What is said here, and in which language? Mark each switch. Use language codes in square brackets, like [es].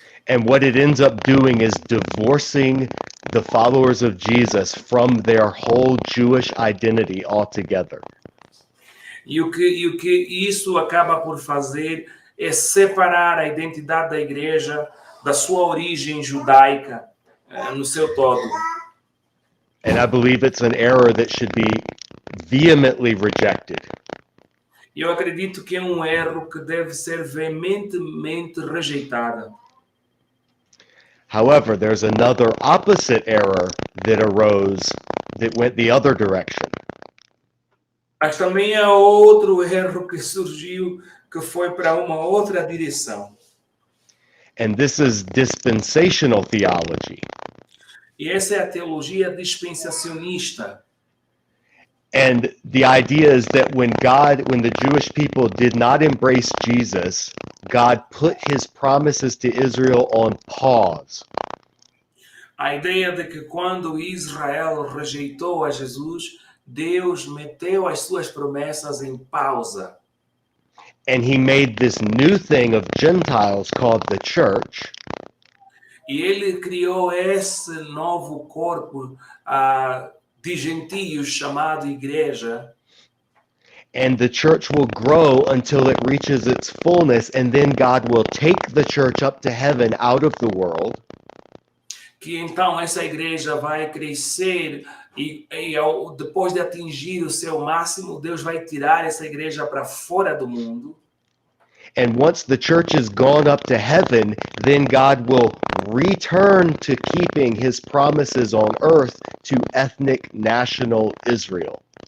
[en] And what it ends up doing is divorcing the followers of Jesus from their whole Jewish identity altogether. [pt] E o que isso acaba por fazer é separar a identidade da igreja da sua origem judaica no seu todo. [en] And I believe it's an error that should be vehemently rejected. [pt] E eu acredito que é um erro que deve ser veementemente rejeitado. [en] However, there's another opposite error that arose that went the other direction. [pt] Mas também há outro erro que surgiu que foi para uma outra direção. [en] And this is dispensational theology. [pt] E essa é a teologia dispensacionista. [en] And the idea is that when the Jewish people did not embrace Jesus, God put his promises to Israel on pause. [pt] A ideia de que quando Israel rejeitou a Jesus, Deus meteu as suas promessas em pausa. [en] And he made this new thing of Gentiles called the church. [pt] E ele criou esse novo corpo de gentios chamado igreja. [en] And the church will grow until it reaches its fullness, and then God will take the church up to heaven out of the world. [pt] Que então essa igreja vai crescer e depois de atingir o seu máximo, Deus vai tirar essa igreja para fora do mundo. [en] And once the church has gone up to heaven, then God will return to keeping his promises on earth to ethnic national Israel.